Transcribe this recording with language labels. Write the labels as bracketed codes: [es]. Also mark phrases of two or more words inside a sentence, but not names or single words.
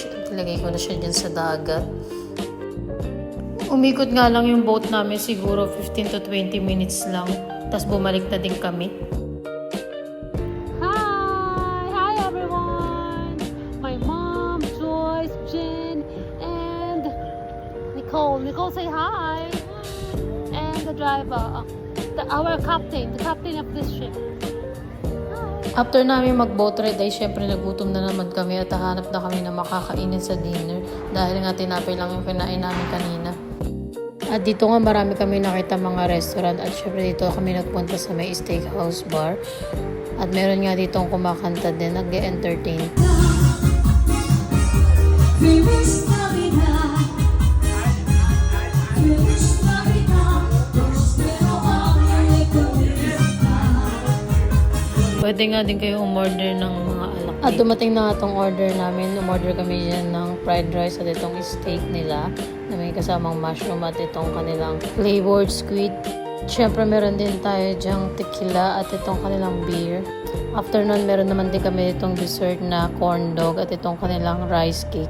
[tl] At ilagay ko na siya dyan sa dagat. Umikot nga lang yung boat namin, siguro 15 to 20 minutes lang. Tapos bumalik na din kami. [en] Nicole say hi. And the driver, our captain, the captain of this ship. [tl] After namin mag- [en] boat ride [tl] ay syempre nagutom na naman kami at hahanap na kami na makakainin sa dinner dahil nga tinapay lang yung kinain namin kanina. At dito nga marami kami nakita mga restaurant at syempre dito kami nagpunta sa may [en] steakhouse bar. [tl] At meron nga dito kumakanta din, nag-entertain. [es] Feliz Navidad, Feliz Navidad, prospero año y felicidad. [tl] Pwede nga din kayo umorder ng mga alak. At dumating na nga tong order namin. Umorder kami dyan ng [en] fried rice [tl] at itong steak nila na may kasamang mushroom at itong kanilang [en] flavored squid. [tl] Siyempre meron din tayo dyang tequila at itong kanilang beer. After nun, meron naman din kami itong dessert na [en] corn dog [tl] at itong kanilang [en] rice cake.